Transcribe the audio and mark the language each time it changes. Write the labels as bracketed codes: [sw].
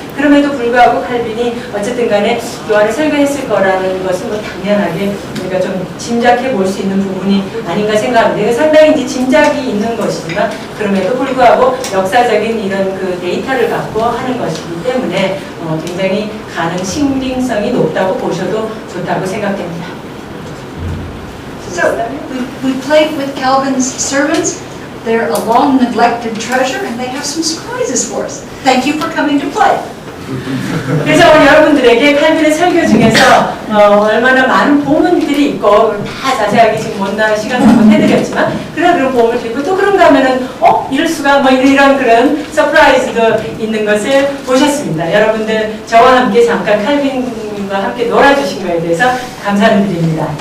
[ko] 그럼에도 불구하고 칼빈이 어쨌든 간에 요한을 설교했을 거라는 것은 뭐 당연하게 우리가 좀 짐작해 볼 수 있는 부분이 아닌가 생각합니다. 이거 상당히 이제 짐작이 있는 것이지만 그럼에도 불구하고 역사적인 이런 그 데이터를 갖고 하는 것이기 때문에 굉장히 신빙성이 높다고 보셔도 좋다고 생각됩니다. [en] So, we played with Calvin's sermons. They're a long neglected treasure and they have some surprises for us. Thank you for coming to play. [ko] 그래서 오늘 여러분들에게 칼빈의 설교 중에서 얼마나 많은 보문들이 있고 다 자세하게 지금 시간 한번 해드렸지만 그런 보문을 드리고 또 그런가 하면은 이럴 수가 뭐 이런 그런 서프라이즈도 있는 것을 보셨습니다. 여러분들 저와 함께 잠깐 칼빈과 함께 놀아주신 거에 대해서 감사를 드립니다.